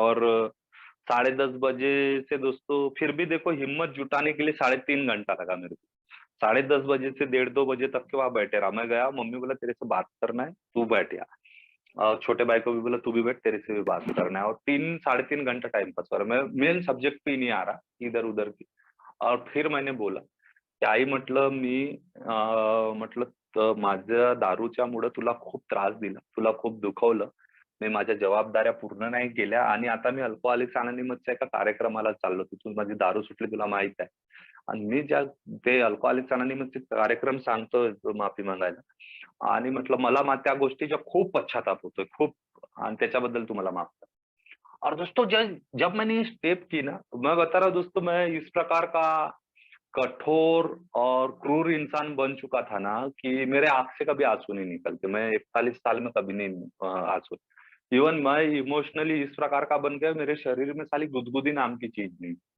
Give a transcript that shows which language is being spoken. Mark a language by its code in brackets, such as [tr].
[hi] और 10:30 बजे से दोस्तों फिर भी देखो हिम्मत जुटाने के लिए 3.5 घंटा लगा मेरे को। 10:30 बजे से 1:30 बजे तक के वहां बैठे रहा। मैं गया, मम्मी बोला तेरे से बात करना है, तू बैठ या। और छोटे भाई को भी बोला तू भी बैठ, तेरे से भी बात करना है। और 3 साढ़े 3 घंटा टाइम पास हो रहा है, मैं मेन सब्जेक्ट पे ही नहीं आ रहा, इधर उधर की। और फिर मैंने बोला की [mr] आई म्हटलं मी म्हटलं माझ्या दारूच्यामुळे तुला खूप त्रास दिला, तुला खूप दुखवलं, मी माझ्या जबाबदाऱ्या पूर्ण नाही केल्या आणि आता मी अल्कोहोलिक्स अनोनिमसच्या एका कार्यक्रमाला चाललो, तिथून माझी दारू सुटली तुला माहित आहे. आणि मी ज्या ते अल्कोहोलिक्स अनोनिमसचे कार्यक्रम सांगतोय माफी मागायला, आणि म्हटलं मला त्या गोष्टीचा खूप पश्चाताप होतोय, खूप, आणि त्याच्याबद्दल तुम्हाला माफ कर। [hi] और दोस्तों जब जब मैंने ये स्टेप की ना, मैं बता रहा हूँ दोस्तों, मैं इस प्रकार का कठोर और क्रूर इंसान बन चुका था ना कि मेरे आँख से कभी आंसू नहीं निकलते। मैं 41 साल में कभी नहीं आंसू। इवन मैं इमोशनली इस प्रकार का बन गया, मेरे शरीर में साली गुदगुदी नाम की चीज नहीं।